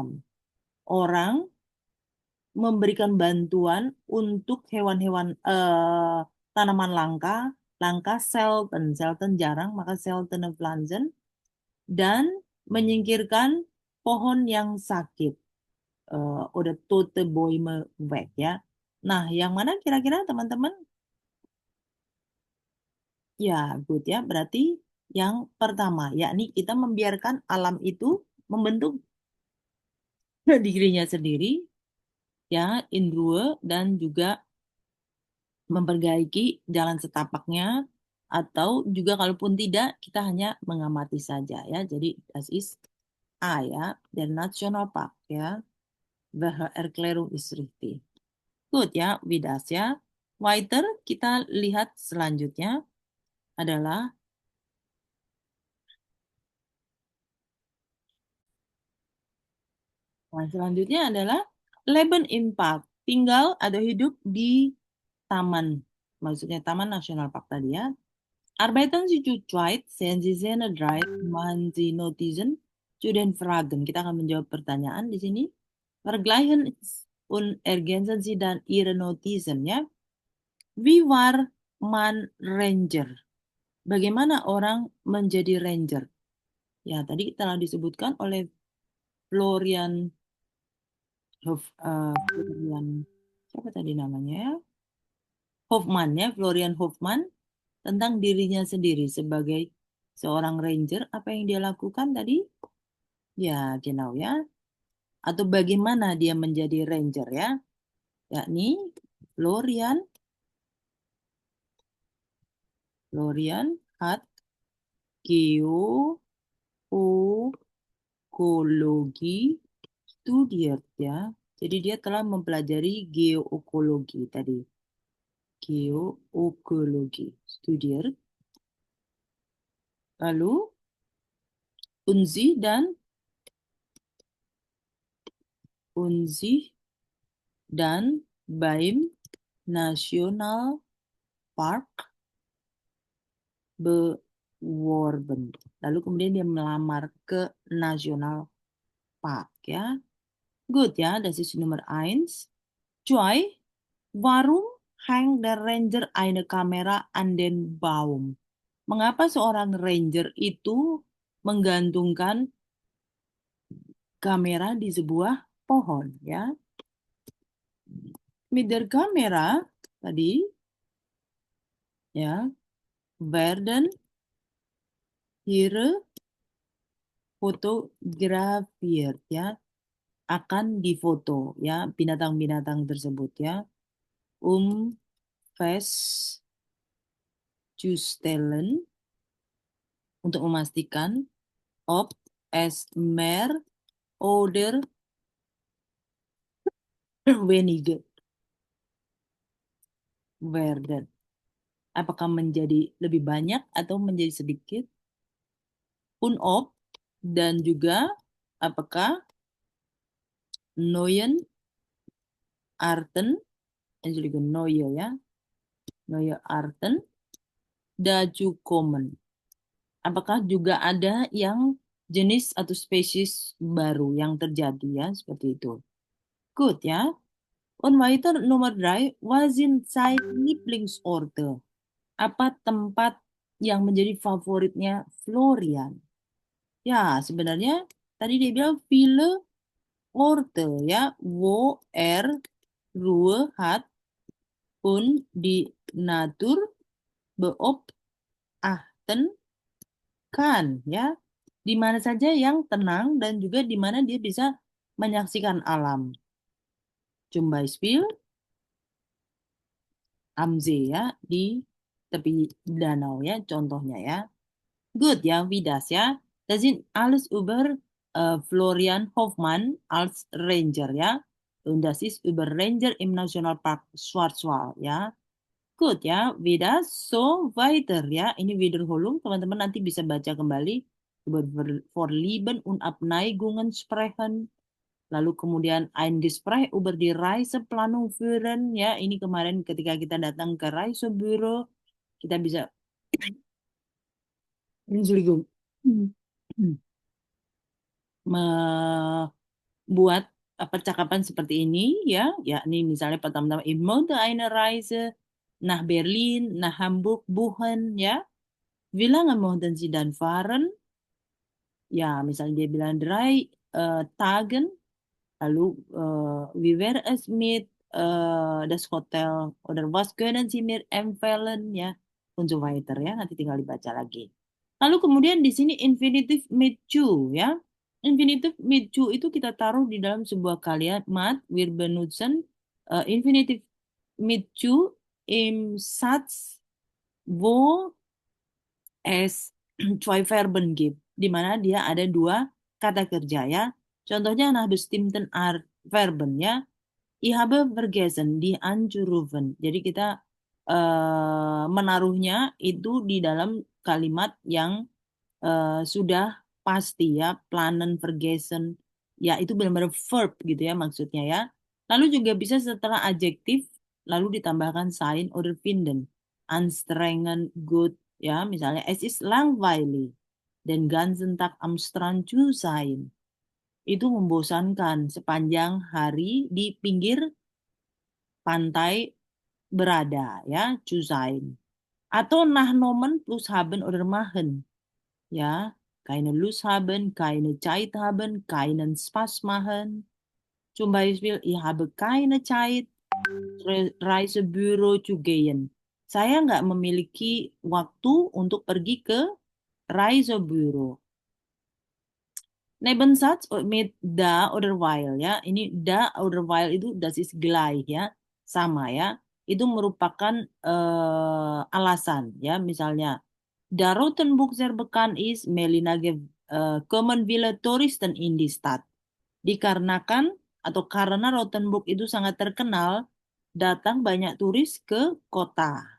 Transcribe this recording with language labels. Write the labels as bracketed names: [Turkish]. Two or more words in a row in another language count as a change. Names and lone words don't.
[Indonesian] Orang memberikan bantuan untuk hewan-hewan tanaman langka, langka selten, selten jarang, maka [German] seltene Pflanzen, [Indonesian] dan menyingkirkan pohon yang sakit. [German] Udah tote Bäume weg ya. [Indonesian] Nah, yang mana kira-kira teman-teman? Ya, good ya. Berarti yang pertama, yakni kita membiarkan alam itu membentuk dirinya sendiri, ya, [German] in Ruhe, [Indonesian] dan juga memperbaiki jalan setapaknya, atau juga kalaupun tidak, kita hanya mengamati saja ya. Jadi, [German] das ist A ya, der Nationalpark ya. Welche Erklärung ist richtig? [Indonesian] Good ya, Widas ya. Weiter, kita lihat selanjutnya adalah [German] Leben im Park, [Indonesian] tinggal atau hidup di taman, maksudnya Taman Nasional Park tadi ya. [German] Arbeiten Sie zu zweit, sehen Sie seine drei, machen Sie Notizen zu den Fragen. [Indonesian] Kita akan menjawab pertanyaan di sini. [German] Vergleichen und ergänzen Sie dann Ihre Notizen ya. Wie war man Ranger? [Indonesian] Bagaimana orang menjadi ranger? Ya, tadi telah disebutkan oleh Florian Florian siapa tadi namanya ya? Hoffman ya, Florian Hoffman tentang dirinya sendiri sebagai seorang ranger. Apa yang dia lakukan tadi? Ya, genau ya. Atau bagaimana dia menjadi ranger ya? [German] Yakni Florian hat geokologi studiert ya. [Indonesian] Jadi dia telah mempelajari geokologi tadi. [German] Geokologi studiert. Lalu Unzi dan beim National Park beworben. [Indonesian] Lalu kemudian dia melamar ke National Park ya. Good ya, [German] das ist Nummer 1. Joy, warum hängt der Ranger eine Kamera an den Baum? [Indonesian] Mengapa seorang ranger itu menggantungkan kamera di sebuah pohon ya? [German] Mit der Kamera [Indonesian] tadi ya [German] werden ihre fotografiert [Indonesian] ya, akan difoto ya binatang-binatang tersebut ya, festzustellen, untuk memastikan, [German] ob es mehr oder weniger werden, [Indonesian] apakah menjadi lebih banyak atau menjadi sedikit, [German] und ob, [Indonesian] dan juga apakah [German] neuen Arten, Entschuldigung, neue ya, neue Arten dazu kommen. [Indonesian] Apakah juga ada yang jenis atau spesies baru yang terjadi ya, seperti itu. Good ya. [German] Und weiter nomor 3, was sind sein Lieblingsorte? [Indonesian] Apa tempat yang menjadi favoritnya Florian? Ya, sebenarnya tadi dia bilang [German] viele Orte, ya, wo Ruhe hat und die Natur beobachten kan, ya. [Indonesian] Di mana saja yang tenang dan juga di mana dia bisa menyaksikan alam. [German] Zum Beispiel am See, [Indonesian] ya, di tepi danau, ya, contohnya, ya. Good, [German] ja, wie das, ja. Das sind alles über Florian Hoffmann als Ranger, ja. Und das ist über Ranger im Nationalpark Schwarzwald, ja. Good, ya. Wie das so weiter, ya. [Indonesian] Ini Wiederholung, teman-teman nanti bisa baca kembali. [German] Über Vorlieben und Abneigungen sprechen. [Indonesian] Lalu kemudian [German] ein Gespräch über die Reiseplanung führen, ya. [Indonesian] Ini kemarin ketika kita datang ke Reisebüro, kita bisa Entschuldigung. Membuat percakapan seperti ini, ya, yakni misalnya pertama-tama [German] ich möchte eine Reise nach Berlin, nach Hamburg buchen, [Indonesian] ya. [German] Wie lange möchten Sie dann fahren? [Indonesian] Ya, misalnya dia bilang [German] 3 Tagen, lalu wie wäre es mit das Hotel oder was können Sie mir empfehlen, ya, und so weiter, ya. [Indonesian] Nanti tinggal dibaca lagi. Lalu kemudian di sini [German] infinitive mit zu, [Indonesian] ya. [German] Infinitive mit zu [Indonesian] itu kita taruh di dalam sebuah kalimat. [German] Wir benutzen infinitive mit zu im Satz, wo es zwei Verben gibt, [Indonesian] di mana dia ada dua kata kerja, ya. [German] Contohnya nach bestimmten Verben, ya. Ich habe vergessen, die anzurufen. [Indonesian] Jadi kita menaruhnya itu di dalam kalimat yang sudah pasti, ya. [German] Planen, vergessen, [Indonesian] ya, itu benar-benar verb gitu, ya, maksudnya, ya. Lalu juga bisa setelah adjektif lalu ditambahkan [German] sein oder finden. Anstrengend, good, [Indonesian] ya, misalnya [German] es ist langweilig den ganzen Tag am Strand zu sein. [Indonesian] Itu membosankan sepanjang hari di pinggir pantai berada, ya, [German] zu sein. Atau nachnomen plus haben oder machen, ya, keine Lust haben, keine Zeit haben, keinen Spaß machen. Zum Beispiel, ich habe keine Zeit, Reisebüro zu gehen. [Indonesian] Saya nggak memiliki waktu untuk pergi ke Reisebüro. [German] Nebensatz mit da oder weil, ya. Ini da oder weil itu das ist gleich, [Indonesian] ya. Sama, ya. Itu merupakan alasan, ya. [German] Misalnya da Rotenburg sehr bekannt ist, Melina kommen viele Touristen in die Stadt. [Indonesian] Dikarenakan atau karena Rothenburg itu sangat terkenal, datang banyak turis ke kota.